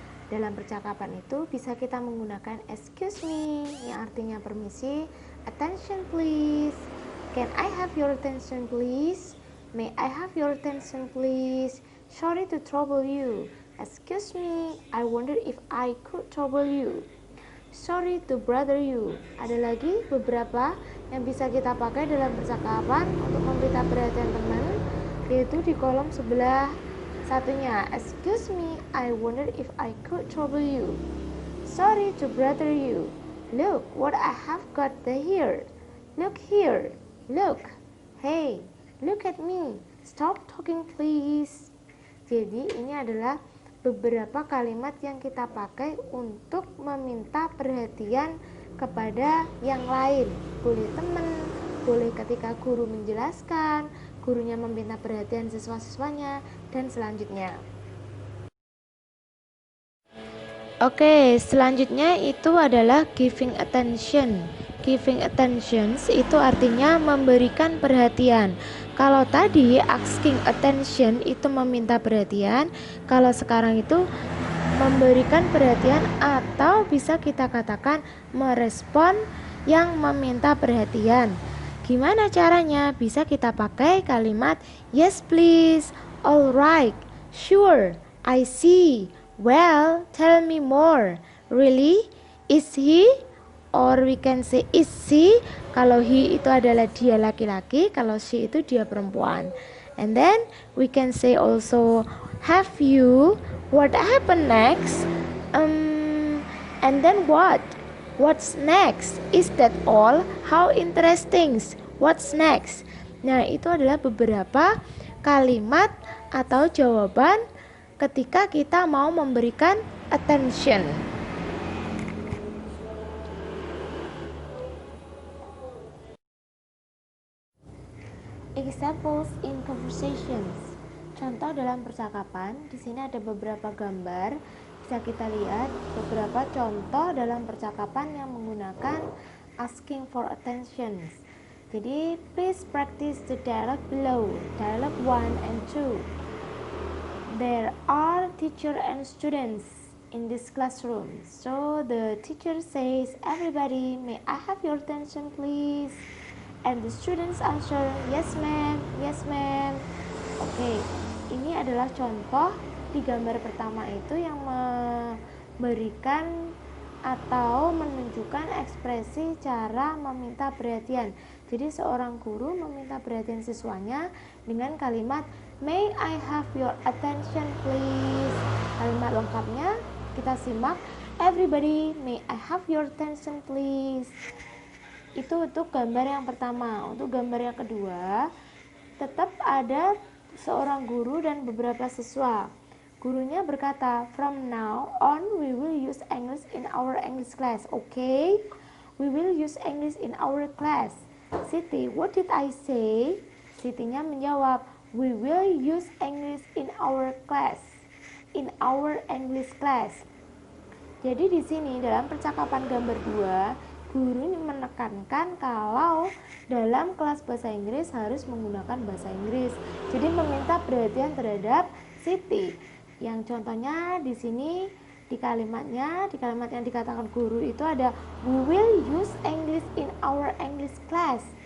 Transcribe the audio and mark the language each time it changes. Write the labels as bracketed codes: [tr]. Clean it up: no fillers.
[id] Dalam percakapan itu bisa kita menggunakan excuse me, yang artinya permisi, [en] attention please, can I have your attention please, may I have your attention please, sorry to trouble you, excuse me, I wonder if I could trouble you, sorry to bother you. [id] Ada lagi beberapa yang bisa kita pakai dalam percakapan untuk meminta perhatian teman, yaitu di kolom sebelah satunya. [en] Excuse me, I wonder if I could trouble you, sorry to bother you, look what I have got here, look here, look, hey, look at me, stop talking please. [id] Jadi ini adalah beberapa kalimat yang kita pakai untuk meminta perhatian kepada yang lain. Boleh teman, boleh ketika guru menjelaskan, gurunya meminta perhatian siswa-siswanya, dan selanjutnya. Oke, selanjutnya itu adalah [en] giving attention. [id] Giving attention itu artinya memberikan perhatian. Kalau tadi [en] asking attention [id] itu meminta perhatian, kalau sekarang itu memberikan perhatian atau bisa kita katakan merespon yang meminta perhatian. Gimana caranya? Bisa kita pakai kalimat [en] yes please, alright, sure, I see, well, tell me more, really, is he, or we can say is she. [id] Kalau he itu adalah dia laki-laki, kalau she itu dia perempuan. [en] And then we can say also have you, what happened next, and then what's next, is that all, how interesting, what's next. [id] Nah, itu adalah beberapa kalimat atau jawaban ketika kita mau memberikan attention. [en] Examples in conversations. [id] Contoh dalam percakapan. Di sini ada beberapa gambar. Bisa kita lihat beberapa contoh dalam percakapan yang menggunakan [en] asking for attention. Jadi, please practice the dialogue below. Dialogue 1 and 2. There are teacher and students in this classroom. So the teacher says, everybody, may I have your attention please? And the students answer, yes ma'am, yes ma'am. [id] Oke, ini adalah contoh di gambar pertama itu yang memberikan atau menunjukkan ekspresi cara meminta perhatian. Jadi seorang guru meminta perhatian siswanya dengan kalimat [en] may I have your attention please. [id] Kalimat lengkapnya kita simak, [en] everybody may I have your attention please. [id] Itu untuk gambar yang pertama. Untuk gambar yang kedua, tetap ada seorang guru dan beberapa siswa. Gurunya berkata, [en] from now on we will use English in our English class. Okay? We will use English in our class. Siti, what did I say? [id] Sitinya menjawab, [en] We will use English in our class. In our English class. [id] Jadi di sini dalam percakapan gambar 2, guru menekankan kalau dalam kelas bahasa Inggris harus menggunakan bahasa Inggris. Jadi meminta perhatian terhadap Siti. Yang contohnya di sini di kalimat yang dikatakan guru itu ada [en] we will use English in our English class.